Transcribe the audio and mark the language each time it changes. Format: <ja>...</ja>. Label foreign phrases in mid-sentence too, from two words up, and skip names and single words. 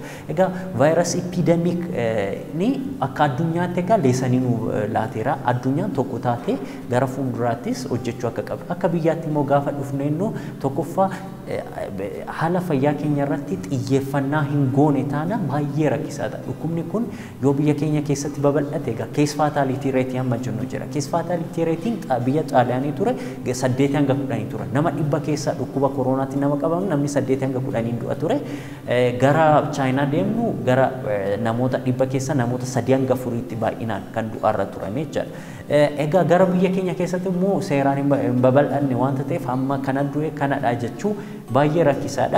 <om>Egaa vaayirasii epidemic ni akka addunyaatti egaa leessanii nu laateera. Addunyaan tokko taatee gara fuulduraattis hojjechuu akka qabdu. Akka biyyaatti immoo gaafa dhufne innoo tokkoffaa haala fayyaa keenya irratti xiyyeeffannaa hin goone taana baay'ee rakkisaadha. Dhukkubni kun yoo biyya keenya keessatti babal'ate egaa</om> <en>case fatality rate</en> <om>amma jennu jira.</om> <en>Case fatality rate</en> <om>biyya Xaaliyaanii ture 8 hanga 10 ture. Nama 100 keessaa dhukkuba koronaatti nama qabamu namni 8 hanga 10 du'a ture. Gara Chaayinaa deemnu gara namoota 100 keessaa namoota 3 hanga 4tti baay'inaan kan du'arra turan jechaadha. Egaa gara biyya keenya keessatti immoo seeraan hin babal'anne wanta ta'eef amma kana du'e kanadha jechuu baay'ee rakkisaadha.</om>